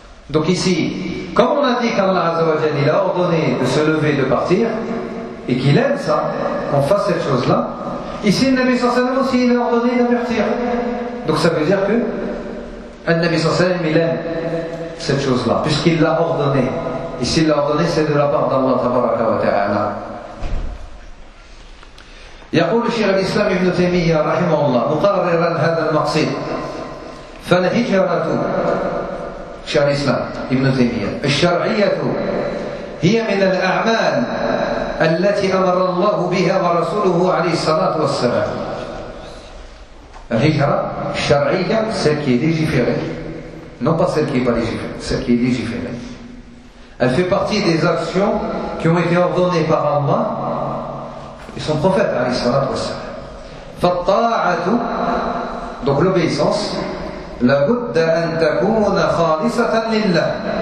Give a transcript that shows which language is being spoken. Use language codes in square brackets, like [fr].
[fr] Donc ici, comme on a dit qu'Allah Azza wa Jalla a ordonné de se lever et de partir, et qu'il aime ça, qu'on fasse cette chose-là, ici le Nabi sallallahu alayhi wa sallam aussi, il a ordonné d'avertir. Donc ça veut dire que le Nabi sallallahu alayhi wa sallam, il aime cette chose-là, puisqu'il l'a ordonné. Et s'il l'a ordonné, c'est de la part d'Allah tabaraka wa ta'ala. [ar] يقول الشيخ الإسلام ابن تيمية رحمه الله مقررا هذا المقصد فالهجرة الشيخ الإسلام ابن تيمية الشرعية هي من الأعمال التي أمر الله بها ورسوله عليه الصلاة والسلام. الهجرة الشرعية [fr] celle qui est légiférée, non pas celle qui est pas légiférée, celle qui est légiférée, elle fait partie des actions qui ont été ordonnées par Allah et son prophète, alayhi salatu wassalam. [ar] Fatta'atu, [fr] donc l'obéissance, [ar] la budda an takuna khalisatan lillah.